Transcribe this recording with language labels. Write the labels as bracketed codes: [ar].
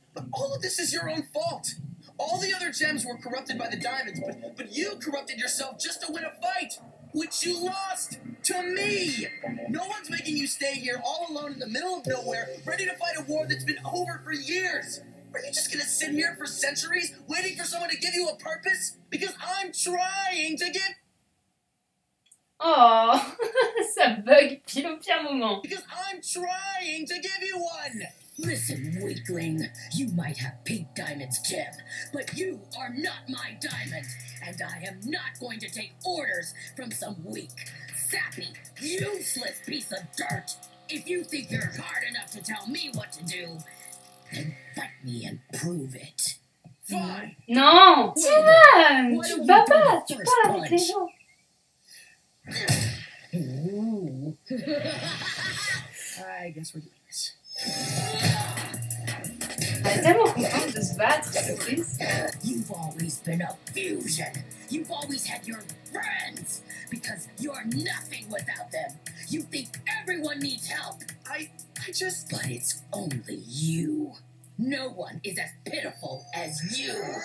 [en] But all of this is your own fault. All the other gems were corrupted by the Diamonds, but you corrupted yourself just to win a fight, which you lost to me. No one's making you stay here all alone in the middle of nowhere, ready to fight a war that's been over for years. Are you just gonna sit here for centuries, waiting for someone to give you a purpose? Because I'm trying to give. [fr] Oh, ça bug pile au pire moment. [en] Because I'm trying to give you one. Listen, weakling. You might have Pink Diamond's gem, but you are not my diamond. And I am not going to take orders from some weak, sappy, useless piece of dirt. If you think you're hard enough to tell me what to do, then fight me and prove it. Fine. [fr] Non, Timan, tu te bats pas, tu parles avec les gens. [en] Ooh. I guess we're doing this. [fr] Elle est tellement contente de se battre, c'est triste. [en] You've always been a fusion. You've always had your friends. Because you're nothing without them. You think everyone needs help. I just. But it's only you. No one is as pitiful as you.